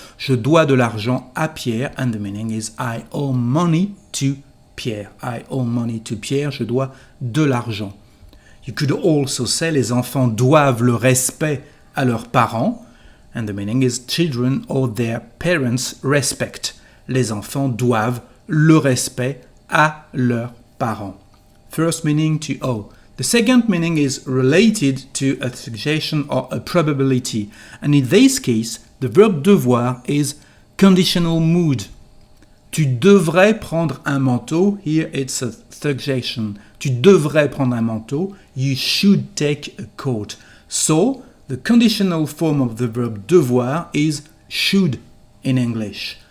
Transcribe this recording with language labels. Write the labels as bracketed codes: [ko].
[fr] Je dois de l'argent à Pierre, [en] and the meaning is I owe money to Pierre. I owe money to Pierre. [fr] Je dois de l'argent. [en] You could also say [fr] les enfants doivent le respect à leurs parents, [en] and the meaning is children owe their parents respect. [fr] Les enfants doivent le respect à leurs parents. [en] First meaning, to owe. The second meaning is related to a suggestion or a probability, and in this case, the verb devoir is conditional mood. [fr] Tu devrais prendre un manteau. [en] Here it's a suggestion. [fr] Tu devrais prendre un manteau. [en] You should take a coat. So, the conditional form of the verb devoir is should in English.